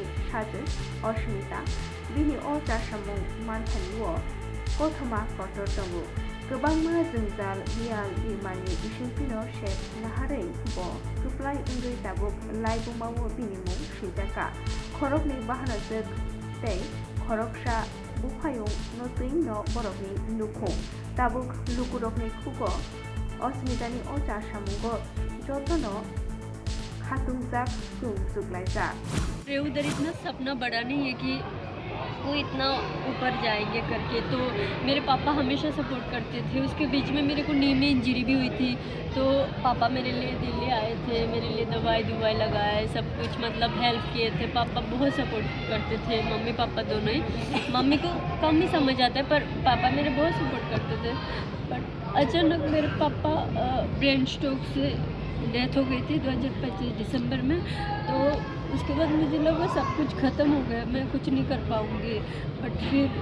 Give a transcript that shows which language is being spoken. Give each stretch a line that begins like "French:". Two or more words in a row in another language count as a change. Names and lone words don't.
Kok Borok: Sajus Osmita Bini O Chasamung Manthaniwo Kothoma Kotor Tongo Gobangma Jungjal Bial Bimani Isimpino Shek Naharei Bo Kuplai Ungui Tabuk Laibumawo Binimung Shitaka Khorokni Bahanajak Tei Khoroksa Bukhayung Notui no Borokni Lukhung Tabuk Lukurokni Khugo Osmitani O Chasamungo Jotono Khatungjak Kumsuklaijak
Hindi: उधर इतना सपना बड़ा नहीं है कि वो इतना ऊपर जाएंगे करके तो मेरे पापा हमेशा सपोर्ट करते थे उसके बीच में मेरे को नी में इंजरी भी हुई थी तो पापा मेरे लिए दिल्ली आए थे मेरे लिए दवाई लगाए सब कुछ मतलब हेल्प किए थे पापा बहुत सपोर्ट करते थे मम्मी पापा दोनों ही मम्मी को कम ही समझ आता है पर पापा मेरे बहुत सपोर्ट करते थे बट अचानक मेरे पापा
English: brain stroke
Hindi: से डेथ हो गई थी 2025 दिसंबर में तो उसके बाद मुझे लगा सब कुछ ख़त्म हो गया मैं कुछ नहीं कर पाऊँगी बट फिर